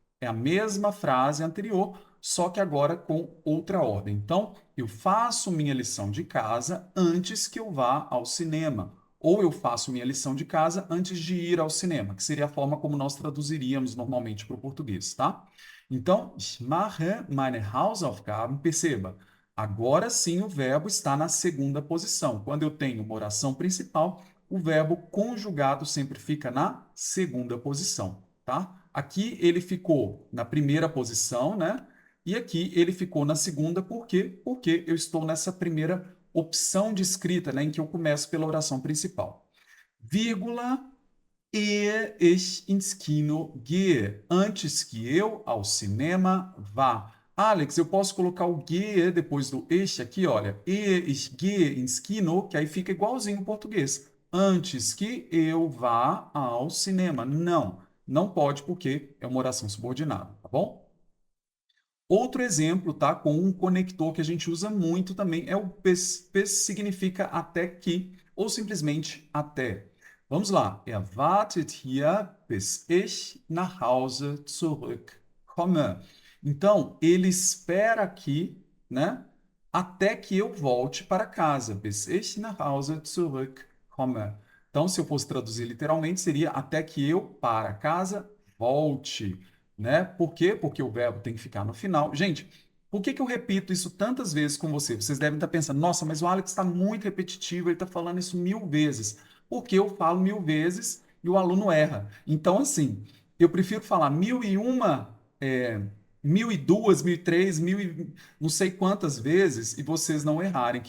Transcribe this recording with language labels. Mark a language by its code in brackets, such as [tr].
[pt] É a mesma frase anterior, só que agora com outra ordem. Então, eu faço minha lição de casa antes que eu vá ao cinema. Ou eu faço minha lição de casa antes de ir ao cinema, que seria a forma como nós traduziríamos normalmente para o português, tá? Então, [de] ich mache meine Hausaufgaben. [pt] Perceba, agora sim o verbo está na segunda posição. Quando eu tenho uma oração principal, o verbo conjugado sempre fica na segunda posição, tá? Aqui ele ficou na primeira posição, né? E aqui ele ficou na segunda, por quê? Porque eu estou nessa primeira opção de escrita, né, em que eu começo pela oração principal. Vírgula, [de] ehe ich ins Kino gehe. [pt] Antes que eu ao cinema vá. Alex, eu posso colocar o gehe depois do ich aqui, olha. [de] Ehe ich gehe ins Kino, [pt] que aí fica igualzinho em português. Antes que eu vá ao cinema. Não, não pode porque é uma oração subordinada, tá bom? Outro exemplo, tá? Com um conector que a gente usa muito também é o bis significa até que, ou simplesmente até. Vamos lá. [de] Er wartet hier, bis ich nach Hause zurückkomme. [pt] Então, ele espera aqui, né? Até que eu volte para casa. [de] Bis ich nach Hause zurückkomme. [pt] Então, se eu fosse traduzir literalmente, seria até que eu para casa volte, né? Por quê? Porque o verbo tem que ficar no final. Gente, por que que eu repito isso tantas vezes com você? Vocês devem estar pensando, nossa, mas o Alex está muito repetitivo, ele está falando isso 1000 vezes. Porque eu falo 1000 vezes e o aluno erra. Então, assim, eu prefiro falar 1001, 1002, 1003, não sei quantas vezes e vocês não errarem.